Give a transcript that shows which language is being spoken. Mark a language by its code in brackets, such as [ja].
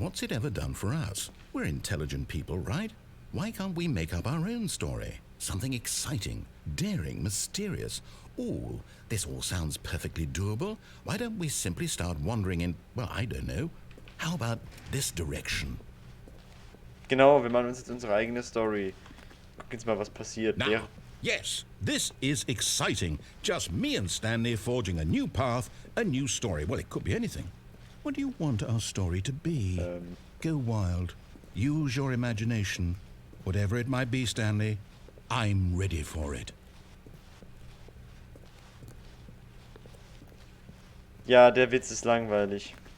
[en] What's it ever done for us? We're intelligent people, right? Why can't we make up our own story? Something exciting, daring, mysterious. Ooh, this all sounds perfectly doable. Why don't we simply start wandering in, well, I don't know. How about this direction? [de] Genau, wir machen uns jetzt unsere eigene Story. Guck jetzt mal, was passiert. [en] Now, yes, this is exciting. Just me and Stanley forging a new path, a new story. Well, it could be anything. What do you want our story to be? Go wild. Use your imagination. Whatever it might be, Stanley, I'm ready for it. [de] Ja, der Witz ist langweilig.